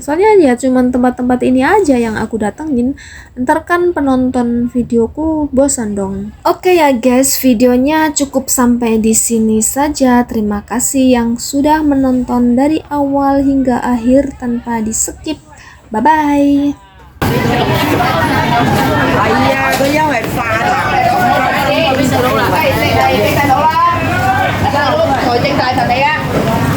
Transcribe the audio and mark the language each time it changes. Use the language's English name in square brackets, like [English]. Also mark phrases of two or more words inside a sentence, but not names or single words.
[Indonesian] Soalnya ya cuman tempat-tempat ini aja yang aku datengin. Ntar kan penonton videoku bosan dong. Oke ya guys, videonya cukup sampai di sini saja. Terima kasih yang sudah menonton dari awal hingga akhir tanpa di skip. [English] Bye bye. [Cantonese] 係啊，佢因為化痰，細佬啦，細佬啦，細佬財政大臣嚟啊！